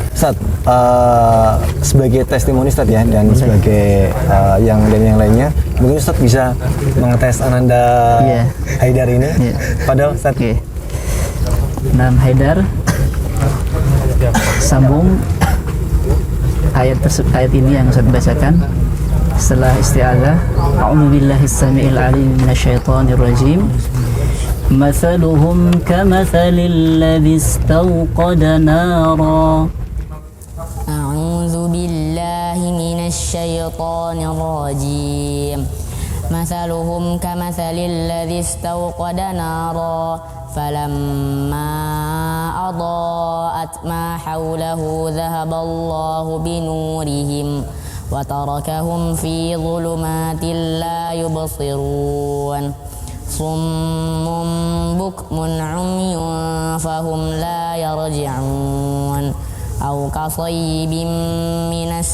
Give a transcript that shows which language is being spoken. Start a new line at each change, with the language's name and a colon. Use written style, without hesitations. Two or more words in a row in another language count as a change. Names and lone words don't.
Indonesian: Ustaz, sebagai testimoni Ustaz ya, dan sebagai yang lainnya, mungkin Ustaz bisa mengetes Ananda Haidar ini. Padahal Ustaz. Nam Haidar, sambung ayat ini yang saya bacakan setelah isti'adzah.
Arabic: أعوذ بالله السميع العليم من الشيطان الرجيم. مثلهم كمثل الذي استوقد نارا. أعوذ بالله من الشيطان الرجيم. مثلهم كمثل الذي استوقد نارا. فلما أضاءت ما حوله ذهب الله بنورهم وتركهم في ظلمات لا يبصرون صم بكم عمي فهم لا يرجعون أو كصيب من